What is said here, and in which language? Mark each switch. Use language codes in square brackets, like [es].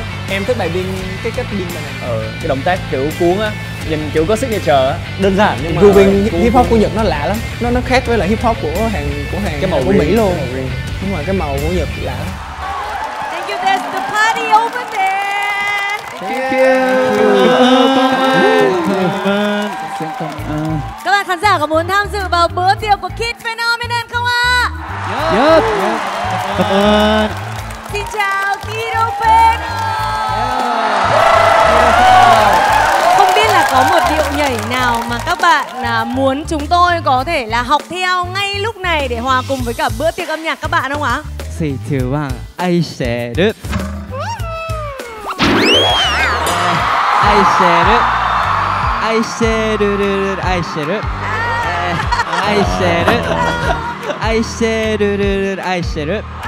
[vi] Em thích bài biên cái cách biên bài này. Cái động tác kiểu cuốn á, nhìn kiểu có signature á, đơn giản nhưng mà grooving hip hop của Nhật nó lạ lắm. Nó khác với lại hip hop của Hàn cái màu của Mỹ luôn. Đúng rồi, cái màu của Nhật lạ lắm. [en] Thank you, there's the party over there. Thank you. [vi] Các bạn khán giả có muốn tham dự vào bữa tiệc của Kid Phenomenon không ạ? [en] Yes. [vi] Cảm ơn. Xin chào Kid Open. Không biết là có một điệu nhảy nào mà các bạn muốn chúng tôi có thể là học theo ngay lúc này để hòa cùng với cả bữa tiệc âm nhạc các bạn không ạ? [ja] 3, 2, 1愛してる愛してる愛してるるる愛してる愛してる愛してるるる愛してる